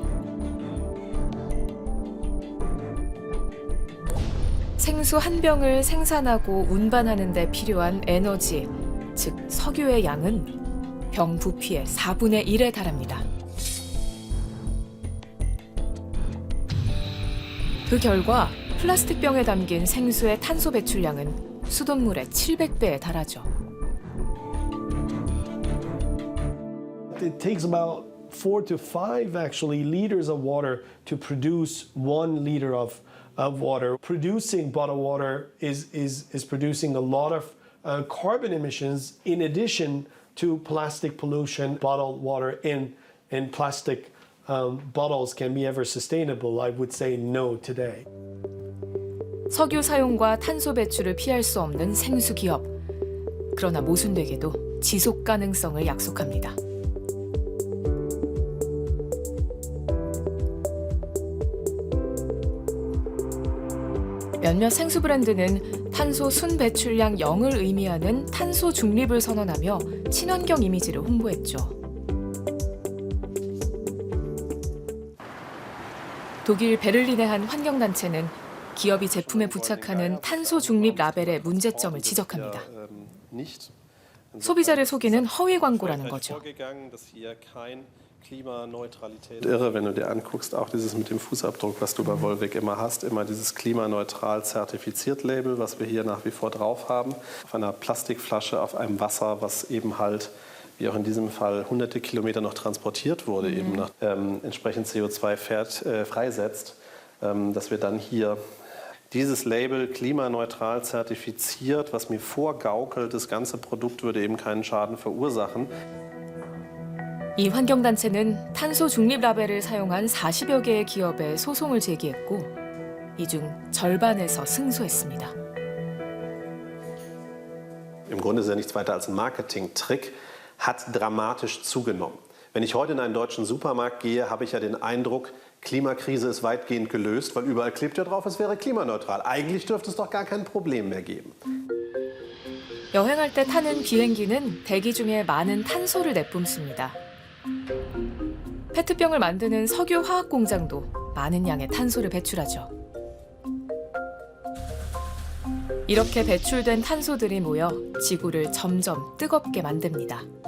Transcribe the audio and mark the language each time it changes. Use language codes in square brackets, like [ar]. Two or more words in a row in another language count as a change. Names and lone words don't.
[ko] 생수 한 병을 생산하고 운반하는 데 필요한 에너지, 즉 석유의 양은 병 부피의 4분의 1에 달합니다. 그 결과 플라스틱 병에 담긴 생수의 탄소 배출량은 수돗물의 700배에 달하죠. [en] It takes about 4 to 5 actually liters of water to produce 1 liter of water. Producing bottled water is producing a lot of carbon emissions in addition to plastic pollution. Bottled water in plastic bottles can be ever sustainable. I would say no today. [ko] 석유 사용과 탄소 배출을 피할 수 없는 생수 기업. 그러나 모순되게도 지속 가능성을 약속합니다. 몇몇 생수 브랜드는 탄소 순 배출량 0을 의미하는 탄소 중립을 선언하며 친환경 이미지를 홍보했죠. 독일 베를린의 한 환경단체는 기업이 제품에 부착하는 탄소 중립 라벨의 문제점을 지적합니다. 소비자를 속이는 허위 광고라는 거죠. [de] Irre, wenn du dir anguckst, auch dieses mit dem Fußabdruck, was du bei Volvic immer hast, immer dieses klimaneutral zertifiziert Label, was wir hier nach wie vor drauf haben, auf einer Plastikflasche, auf einem Wasser, was eben halt, wie auch in diesem Fall, hunderte Kilometer noch transportiert wurde, eben nach, entsprechend CO2 freisetzt, dass wir dann hier dieses Label klimaneutral zertifiziert, was mir vorgaukelt, das ganze Produkt würde eben keinen Schaden verursachen. [ko] 이 환경단체는 탄소 중립 라벨을 사용한 40여 개의 기업에 소송을 제기했고 이 중 절반에서 승소했습니다. [de] Im Grunde ist ja nichts weiter als ein Marketing-Trick, hat dramatisch zugenommen. Wenn ich heute in einen deutschen Supermarkt gehe, habe ich ja den Eindruck, Klimakrise ist weitgehend gelöst, weil überall klebt ja drauf, es wäre klimaneutral. Eigentlich dürfte es doch gar kein Problem mehr geben. [ko] 여행할 때 타는 비행기는 대기 중에 많은 탄소를 내뿜습니다. 페트병을 만드는 석유 화학 공장도 많은 양의 탄소를 배출하죠. 이렇게 배출된 탄소들이 모여 지구를 점점 뜨겁게 만듭니다.